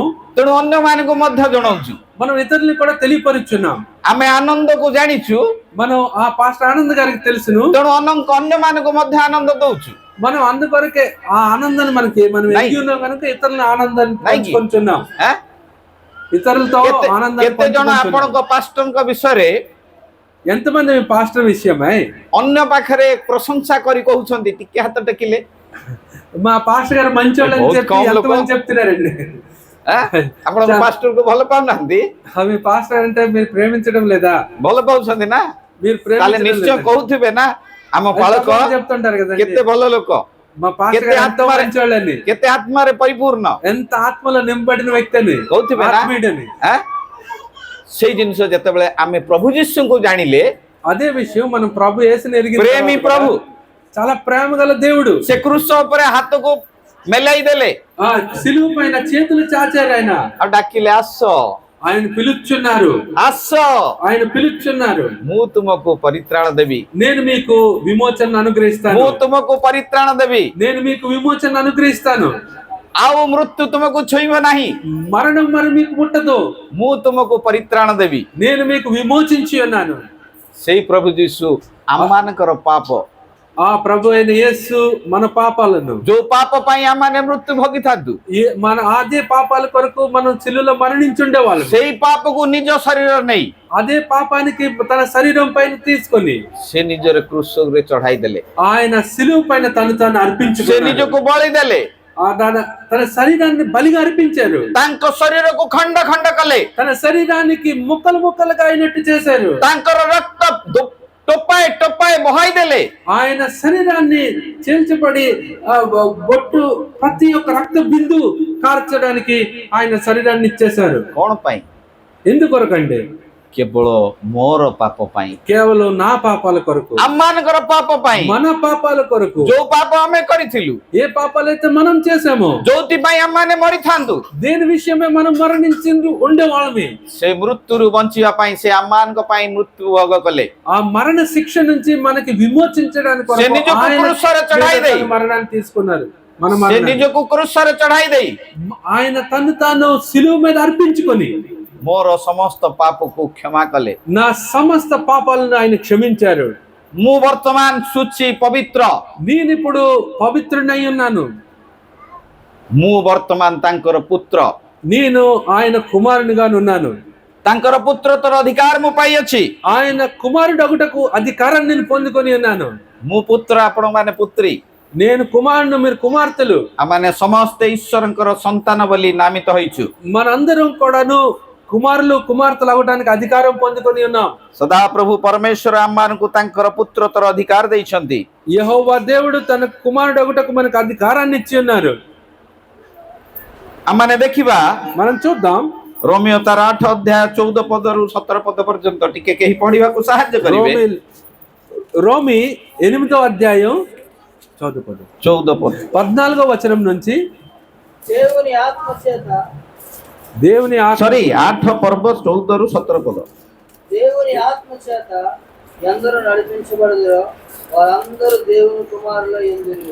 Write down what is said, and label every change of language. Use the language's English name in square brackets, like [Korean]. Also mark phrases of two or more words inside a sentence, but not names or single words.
[Odia] ତେଣୁ ଅନ୍ୟମାନଙ୍କୁ ମଧ୍ୟ ଜଣାଉଛୁ. [Telugu] మనం ఇతరుల్ని కూడా తెలియపరుచున్నాం. [Odia] ଆମେ ଆନନ୍ଦକୁ ଜାଣିଛୁ, [Telugu] మనం ఆ పాస్టర్ ఆనంద్ గారికి తెలుసును, [Odia] ତେଣୁ ଅନ୍ୟମାନଙ୍କୁ ମଧ୍ୟ ఆనంଦ ଦଉଛୁ. [Telugu] మనం అందుకొరకే ఆ ఆనందాన్ని మనం ఎరిగి ఉన్నాం కనుక ఇతరుల ఆనందాన్ని పంచుకుంటున్నాం. ఇతరులతో ఆనందాన్ని [Odia] କେତେ ଜଣ ଆପଣଙ୍କ ପାଷ୍ଟରଙ୍କ ବିଷୟରେ [Telugu] ఎంతమంది మీ పాస్టర్ విషయమై [Odia] ଅନ୍ୟ ପାଖରେ ପ୍ରଶଂସା କରି କହୁଛନ୍ତି? ଟିକେ ହାତ ଟେକିଲେ. [Telugu] మా పాస్టర్ గారు మంచోళ్ళని చెప్పి ఎంతమంది చెప్తున్నారండి? [Odia] ଆପଣଙ୍କ ପାଷ୍ଟରକୁ ଭଲ ପାଉନାହାନ୍ତି? [Telugu] మీ పాస్టర్ అంటే మీరు ప్రేమించడం లేదా? [Odia] ଭଲ ପାଉଛନ୍ତି ନା? [Telugu] మీరు [Odia] ତାହେଲେ ନିଶ୍ଚୟ କହୁଥିବେ ନା ଆମ ପାଳକ [Telugu] చెప్తుంటారు కదా [Odia] କେତେ ଭଲ ଲୋକ, [Telugu] మా పాస్టర్ గారు ఎంతో మంచోళ్ళని, [Odia] କେତେ ଆତ୍ମାରେ ପରିପୂର୍ଣ୍ଣ, [Telugu] ఎంత ఆత్మలో నింపబడిన వ్యక్తి అని [Odia] କହୁଥିବେ ନା? ସେଇ ଜିନିଷ ଯେତେବେଳେ ଆମେ ପ୍ରଭୁ ଯୀଶୁଙ୍କୁ ଜାଣିଲେ, [Telugu] అదే విషయం మనం ప్రభు యేసుని ఎరిగి, [Odia] ପ୍ରେମୀ ପ୍ରଭୁ, [Telugu] చాలా ప్రేమ గల దేవుడు, [Odia] ସେ କ୍ରୁଶ ଉପରେ ହାତକୁ ମେଲାଇ ଦେଲେ, [Telugu] సిలువ పైన చేతులు చాచారు ఆయన, [Odia] ଆଉ ଡାକିଲେ ଆସ, [Telugu] ఆయన పిలుచున్నారు, [Odia] ଆସ, [Telugu] ఆయన పిలుచున్నారు. [Odia] ମୁଁ ତୁମକୁ ପରିତ୍ରାଣ ଦେବି, [Telugu] నేను మీకు విమోచన అనుగ్రహిస్తాను, [Odia] ମୁଁ ତୁମକୁ ପରିତ୍ରାଣ ଦେବି, [Telugu] నేను మీకు విమోచన అనుగ్రహిస్తాను, [Odia] ଆଉ ମୃତ୍ୟୁ ତୁମକୁ ଛୁଇଁବ ନାହିଁ, [Telugu] మరణం మరి మీకు ముట్టదు, [Odia] ମୁଁ ତୁମକୁ ପରିତ୍ରାଣ ଦେବି. [Telugu] నేను మీకు విమోచించి ఉన్నాను. [Odia] ସେଇ ପ୍ରଭୁ ଯୀଶୁ ଆମମାନଙ୍କର ପାପ, [Telugu] ఆ ప్రభు అయిన యేసు మన పాపాలను, [Odia] ଯୋଉ ପାପ ପାଇଁ ଆମମାନେ ମୃତ୍ୟୁ ଭୋଗିଥାନ୍ତୁ, [Telugu] మన అదే పాపాల కొరకు మనం సిలువలో మరణించుండే వాళ్ళు, [Odia] ସେଇ ପାପକୁ ନିଜ ଶରୀର ନେଇ, [Telugu] అదే పాపానికి తన శరీరం పైన తీసుకొని [Odia] ସେ ନିଜର କ୍ରୁଶରେ ଚଢାଇ ଦେଲେ, [Telugu] ఆయన సిలువ పైన తాను అర్పించుకున్నారు. [Odia] ସେ ନିଜକୁ ବଳି ଦେଲେ, [Telugu] తన శరీరాన్ని బలిగా అర్పించారు. [Odia] ତାଙ୍କ ଶରୀରକୁ ଖଣ୍ଡ ଖଣ୍ଡ କଲେ, [Telugu] తన శరీరానికి ముక్కలు ముక్కలుగా అయినట్టు చేశారు. [Odia] ତାଙ୍କର ରକ୍ତ ଟୋପାଏ ଟୋପାଏ ବହାଇ ଦେଲେ, [Telugu] ఆయన శరీరాన్ని చేల్చబడి బొట్టు ప్రతి ఒక్క రక్త బిందు కార్చడానికి ఆయన శరీరాన్ని ఇచ్చేశారు. [Odia] କଣ ପାଇଁ? [Telugu] ఎందుకొరకండి? [Odia] କେବଳ ମୋର ପାପ ପାଇଁ, [Telugu] కేవలం నా పాపాల కొరకు, [Odia] ଆମମାନଙ୍କର ପାପ ପାଇଁ, [Telugu] మన పాపాల కొరకు. [Odia] ଯୋଉ ପାପ ଆମେ କରିଥିଲୁ, [Telugu] ఏ పాపాలైతే మనం చేసామో, [Odia] ଯୋଉଥିପାଇଁ ଆମମାନେ ମରିଥାନ୍ତୁ, [Telugu] దేని విషయమే మనం మరణించింది ఉండేవాళ్ళమే, [Odia] ସେ మృତ୍ୟୁରୁ ବଞ୍ଚିବା ପାଇଁ ସେ ଆମମାନଙ୍କ ପାଇଁ మృତ୍ୟు ଭୋଗ କଲେ. [Telugu] ఆ మరణ శిక్ష నుంచి మనకి విమోచించడానికి [Odia] ସେ ନିଜକୁ କ୍ରୁଶରେ ଚଢାଇ ଦେଇ, [Telugu] మరణాన్ని తీసుకున్నారు. మన [Odia] ସେ ନିଜକୁ କ୍ରୁଶରେ ଚଢାଇ ଦେଇ, [Telugu] ఆయన తను తాను సిలువ మీద అర్పించుకొని [Odia] ମୋର ସମସ୍ତ ପାପକୁ କ୍ଷମା କଲେ. [Telugu] నా సమస్త పాపాలను ఆయన క్షమించారు. [Odia] ମୁଁ ବର୍ତ୍ତମାନ ଶୁଚି ପବିତ୍ର, [Telugu] నేను ఇప్పుడు పవిత్రుడై ఉన్నాను, [Odia] ମୁଁ ବର୍ତ୍ତମାନ ତାଙ୍କର ପୁତ୍ର, [Telugu] నేను ఆయన కుమారునిగా ఉన్నాను, [Odia] ତାଙ୍କର ପୁତ୍ରତ୍ୱର ଅଧିକାର ମୁଁ ପାଇଅଛି। [Telugu] ఆయన కుమారుడు అగుటకు అధికారాన్ని నేను పొందుకొని ఉన్నాను। [Odia] ମୁଁ పుତ୍ର, ଆପଣମାନେ పుత్ରୀ, [Telugu] నేను కుమారుడు, మీరు కుమార్తెలు, [Odia] ଆମମାନେ ସମସ୍ତେ ଈଶ୍ୱରଙ୍କର ସନ୍ତାନ ବୋଲି ନାମିତ ହୋଇଛୁ। [Telugu] మనందరం కూడాను కుమారులు కుమార్తెలు అవడానికి అధికారం పొందుకొని ఉన్నాం। [Odia] ସଦାପ୍ରଭୁ ପରମେଶ୍ୱର ଆମମାନଙ୍କୁ ତାଙ୍କର ପୁତ୍ରତ୍ୱର ଅଧିକାର ଦେଇଛନ୍ତି। [Telugu] యెహోవా దేవుడు తన కుమారుడు అగుటకు మనకు అధికారాన్ని ఇచ్చి ఉన్నారు। [Odia] ଆମମାନେ ଦେଖିବା [Telugu] మనం చూద్దాం [Odia] ରୋମିଓ ତାର 8 ଅଧ୍ୟାୟ 14 ପଦରୁ 17 ପଦ ପର୍ଯ୍ୟନ୍ତ ଟିକେ କେହି ପଢିବାକୁ ସାହାଯ୍ୟ କରିବେ। [Telugu] రోమి 8వ అధ్యాయం 14 పద 14వ వచనం నుంచి దేవుని ఆత్మ చేత దేవుని ఆత్మ, సారీ 8 పర్వ 14 ରୁ 17 పద। దేవుని ఆత్మ చేత ఎందరూ నడిపించబడుదురో వారందరూ దేవుని కుమారుల యందురు।